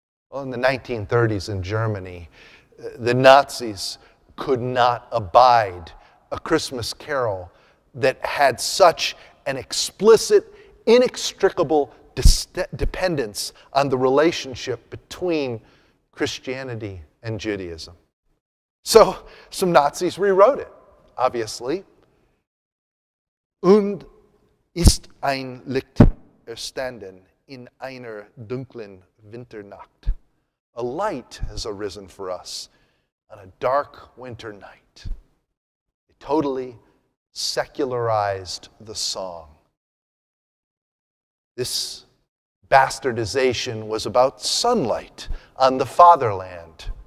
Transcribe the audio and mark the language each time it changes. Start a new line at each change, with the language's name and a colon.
English: Well, in the 1930s in Germany, the Nazis could not abide a Christmas carol that had such an explicit, inextricable dependence on the relationship between Christianity and Judaism. So some Nazis rewrote it, obviously.
German: Und ist ein Licht erstanden in einer dunklen Winternacht.
English: A light has arisen for us on a dark winter night. It totally secularized the song. This bastardization was about sunlight on the fatherland.